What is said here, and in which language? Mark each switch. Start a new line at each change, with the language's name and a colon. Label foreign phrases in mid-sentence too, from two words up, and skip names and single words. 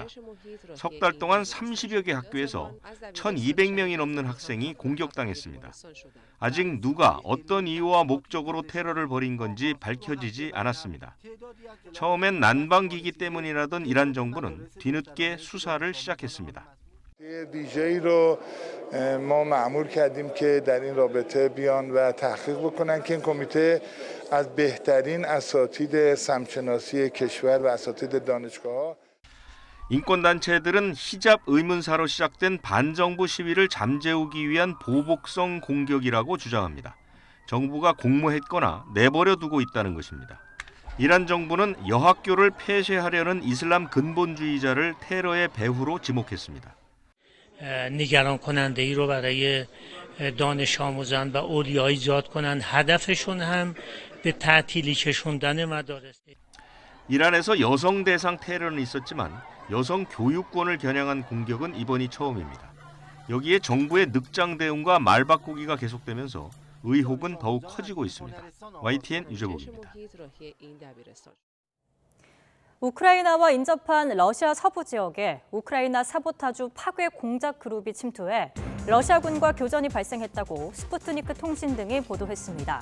Korean: 석 달 동안 30여 개 학교에서 1,200명이 넘는 학생이 공격당했습니다. 아직 누가 어떤 이유와 목적으로 테러를 벌인 건지 밝혀지지 않았습니다. 처음엔 난방기기 때문이라던 이란 정부는 뒤늦게 수사를 시작했습니다.
Persian: دیجی رو ما مأمور کردیم که در این رابطه بیان و تحقیق بکنن که این کمیته از بهترین اساتید سمت‌شناسی کشور و اساتید دانشگاه‌ها
Korean: 인권단체들은 히잡 의문사로 시작된 반정부 시위를 잠재우기 위한 보복성 공격이라고 주장합니다. 정부가 공모했거나 내버려 두고 있다는 것입니다. 이란 정부는 여학교를 폐쇄하려는 이슬람 근본주의자를 테러의 배후로 지목했습니다.
Persian: نگران کننده ای رو برای دانش آموزان و اولیا ایجاد کنند. هدفشون هم به تعطیلی کشوندن مدارس.
Korean: 이란에서 여성 대상 테러는 있었지만 여성 교육권을 겨냥한 공격은 이번이 처음입니다. 여기에 정부의 늑장 대응과 말바꾸기가 계속되면서 의혹은 더욱 커지고 있습니다. YTN 유재복입니다. 우크라이나와 인접한 러시아 서부 지역에 우크라이나 사보타주 파괴 공작 그룹이 침투해 러시아군과 교전이 발생했다고 스푸트니크 통신 등이 보도했습니다.